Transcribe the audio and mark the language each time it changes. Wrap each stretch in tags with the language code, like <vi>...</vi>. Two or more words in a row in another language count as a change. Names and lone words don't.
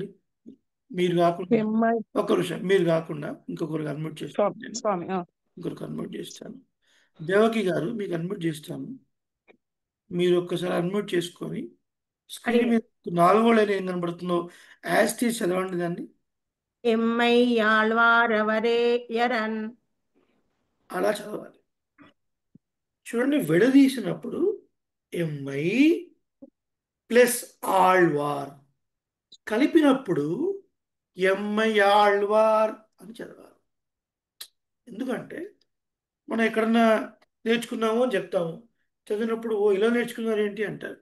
<te>మీరు కాకుండా ఎమ్మై ఒక్క నిమిషం, మీరు కాకుండా ఇంకొకరికి అన్మ్యూట్ చేస్తాను. స్వామి నేను స్వామి ఇంకొకరికి అన్మ్యూట్ చేస్తాను. దేవకి గారు మీకు అన్మ్యూట్ చేస్తాను. మీరు ఒక్కసారి అన్మ్యూట్ చేసుకొని స్క్రీన్ మీద 4 లైన్ ఏం కనబడుతుందో</te> <en>as is</en> <te>చదవండి దాన్ని.</te> <ta>எம்மை ஆழ்வாரவரே எரன்.</ta> <te>అలా చదవాలి. చూడండి, విడదీసినప్పుడు ఎంఐ ప్లస్ ఆళ్వార్, కలిపినప్పుడు ఎంఐ ఆళ్వార్ అని చదవాలి. ఎందుకంటే మనం ఎక్కడన్నా నేర్చుకున్నాము అని చెప్తాము, చదివినప్పుడు ఓ ఇలా నేర్చుకున్నారు ఏంటి అంటారు.</te>